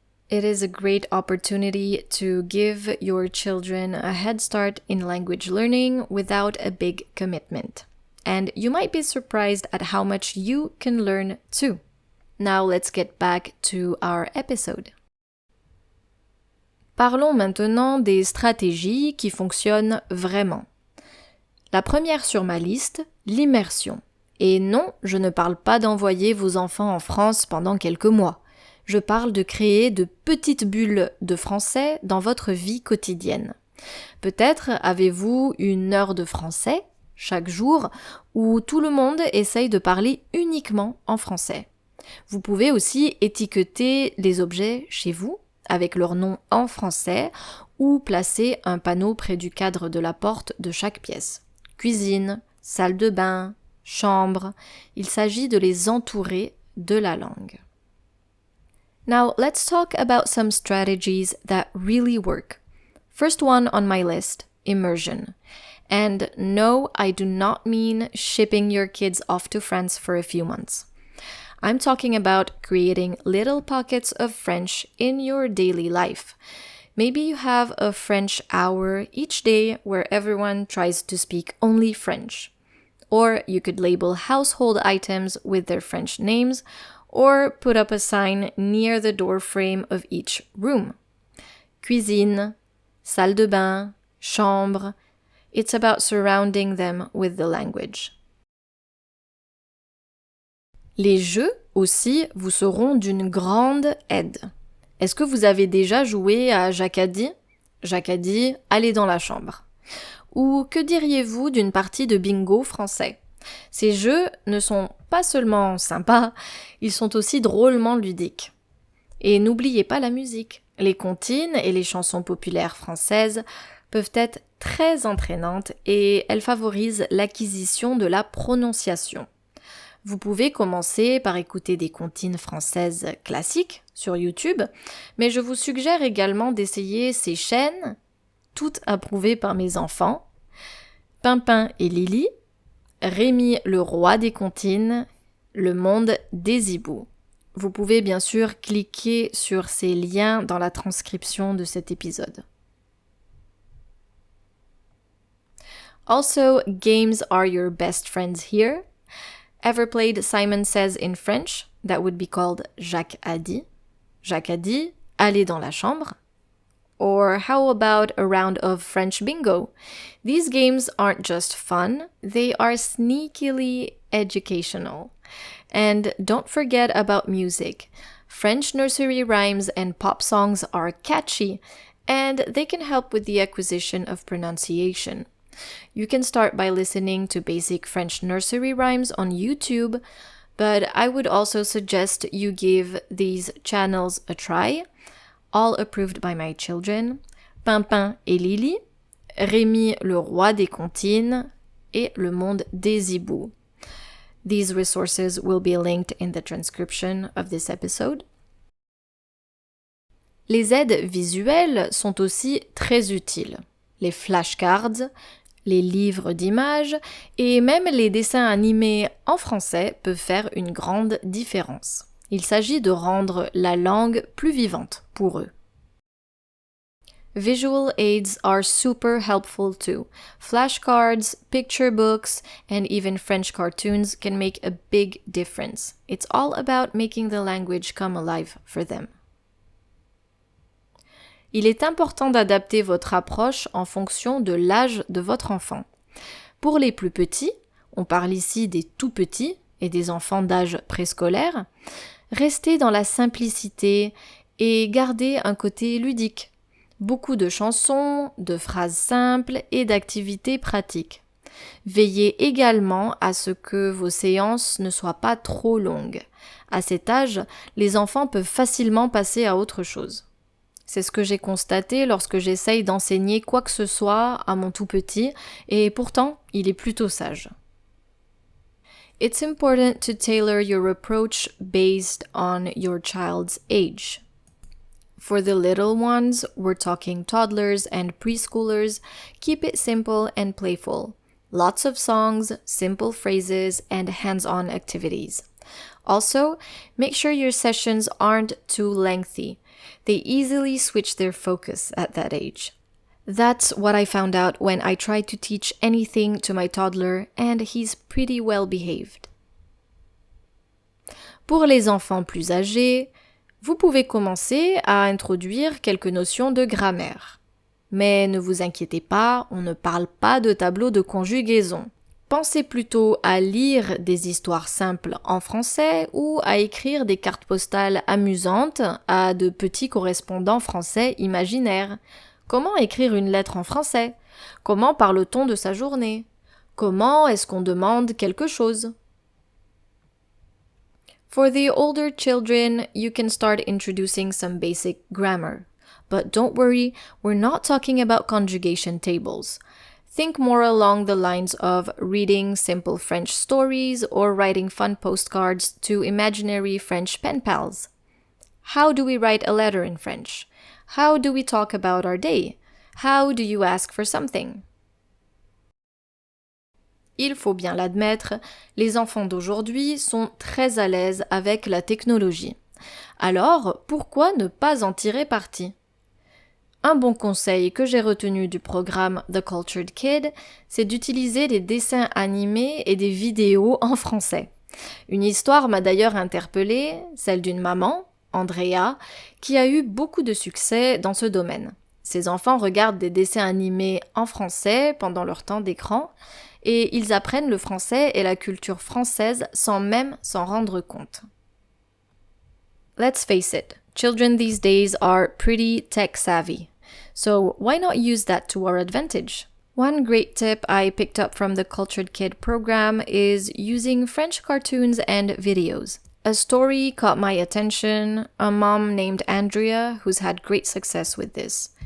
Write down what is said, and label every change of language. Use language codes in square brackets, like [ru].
[en] It is a great opportunity to give your children a head start in language learning without a big commitment. And you might be surprised at how much you can learn too. Now let's get back to our episode. [fr] Parlons maintenant des stratégies qui fonctionnent vraiment. La première sur ma liste, l'immersion. Et non, je ne parle pas d'envoyer vos enfants en France pendant quelques mois. Je parle de créer de petites bulles de français dans votre vie quotidienne. Peut-être avez-vous une heure de français chaque jour où tout le monde essaye de parler uniquement en français. Vous pouvez aussi étiqueter les objets chez vous avec leur nom en français ou placer un panneau près du cadre de la porte de chaque pièce. Cuisine, salle de bain, chambre, il s'agit de les entourer de la langue. [en] Now let's talk about some strategies that really work. First one on my list, immersion. And no, I do not mean shipping your kids off to France for a few months. I'm talking about creating little pockets of French in your daily life. Maybe you have a French hour each day where everyone tries to speak only French. Or you could label household items with their French names, or put up a sign near the door frame of each room. [fr] Cuisine, salle de bain, chambre. [en] It's about surrounding them with the language. [fr] Les jeux aussi vous seront d'une grande aide. Est-ce que vous avez déjà joué à Jacadi? Jacadi, allez dans la chambre. Ou que diriez-vous d'une partie de bingo français? Ces jeux ne sont pas seulement sympas, ils sont aussi drôlement ludiques. Et n'oubliez pas la musique. Les comptines et les chansons populaires françaises peuvent être très entraînantes et elles favorisent l'acquisition de la prononciation. Vous pouvez commencer par écouter des comptines françaises classiques sur YouTube, mais je vous suggère également d'essayer ces chaînes, toutes approuvées par mes enfants, Pimpin et Lily, Rémi le roi des comptines, Le monde des hiboux. Vous pouvez bien sûr cliquer sur ces liens dans la transcription de cet épisode. [en] Also, games are your best friends here. Ever played Simon Says in French? that would be called Jacques a dit. [fr] Jacques a dit, allez dans la chambre. [en] Or how about a round of French bingo? These games aren't just fun, they are sneakily educational. And don't forget about music. French nursery rhymes and pop songs are catchy, and they can help with the acquisition of pronunciation. You can start by listening to basic French nursery rhymes on YouTube, but I would also suggest you give these channels a try, all approved by my children, Pimpin et Lily, Rémi le roi des comptines, et Le monde des hiboux. These resources will be linked in the transcription of this episode. [fr] Les aides visuelles sont aussi très utiles. Les flashcards, les livres d'images et même les dessins animés en français peuvent faire une grande différence. Il s'agit de rendre la langue plus vivante pour eux. [en] Visual aids are super helpful too. Flashcards, picture books, and even French cartoons can make a big difference. It's all about making the language come alive for them. [fr] Il est important d'adapter votre approche en fonction de l'âge de votre enfant. Pour les plus petits, on parle ici des tout petits et des enfants d'âge préscolaire, restez dans la simplicité et gardez un côté ludique. Beaucoup de chansons, de phrases simples et d'activités pratiques. Veillez également à ce que vos séances ne soient pas trop longues. À cet âge, les enfants peuvent facilement passer à autre chose. C'est ce que j'ai constaté lorsque j'essaye d'enseigner quoi que ce soit à mon tout petit, et pourtant, il est plutôt sage. [en] It's important to tailor your approach based on your child's age. For the little ones, we're talking toddlers and preschoolers, keep it simple and playful. Lots of songs, simple phrases, and hands-on activities. Also, make sure your sessions aren't too lengthy. They easily switch their focus at that age. That's what I found out when I tried to teach anything to my toddler, and he's pretty well behaved. [fr] Pour les enfants plus âgés, vous pouvez commencer à introduire quelques notions de grammaire. Mais ne vous inquiétez pas, on ne parle pas de tableau de conjugaison. Pensez plutôt à lire des histoires simples en français ou à écrire des cartes postales amusantes à de petits correspondants français imaginaires. Comment écrire une lettre en français? Comment parle-t-on de sa journée? Comment est-ce qu'on demande quelque chose? [en] For the older children, you can start introducing some basic grammar. But don't worry, we're not talking about conjugation tables. Think more along the lines of reading simple French stories or writing fun postcards to imaginary French pen pals. How do we write a letter in French? How do we talk about our day? How do you ask for something? [fr] Il faut bien l'admettre, les enfants d'aujourd'hui sont très à l'aise avec la technologie. Alors, pourquoi ne pas en tirer parti? Un bon conseil que j'ai retenu du programme The Cultured Kid, c'est d'utiliser des dessins animés et des vidéos en français. Une histoire m'a d'ailleurs interpellée, celle d'une maman, Andrea, qui a eu beaucoup de succès dans ce domaine. Ses enfants regardent des dessins animés en français pendant leur temps d'écran et ils apprennent le français et la culture française sans même s'en rendre compte. [en] Let's face it, children these days are pretty tech-savvy. So why not use that to our advantage? One great tip I picked up from the Cultured Kid program is using French cartoons and videos. A story caught my attention, a mom named Andrea who's had great success with this.